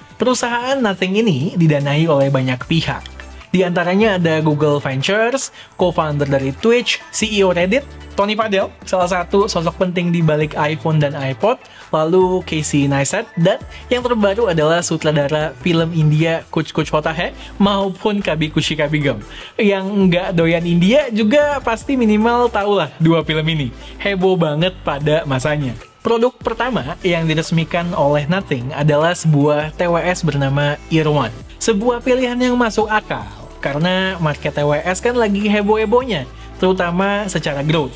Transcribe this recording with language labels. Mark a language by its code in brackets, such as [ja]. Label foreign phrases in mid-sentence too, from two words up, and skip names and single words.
[id] Perusahaan Nothing ini didanai oleh banyak pihak. Di antaranya ada Google Ventures, co-founder dari Twitch, CEO Reddit, Tony Padel, salah satu sosok penting di balik iPhone dan iPod, lalu Casey Neistat, dan yang terbaru adalah sutradara film India Kuch Kuch Hota Hai maupun Kabhi Khushi Kabhie Gham. Yang nggak doyan India juga pasti minimal tahulah dua film ini. Heboh banget pada masanya. Produk pertama yang diresmikan oleh Nothing adalah sebuah TWS bernama Ear1. Sebuah pilihan yang masuk akal, karena market TWS kan lagi heboh-hebohnya, terutama secara growth.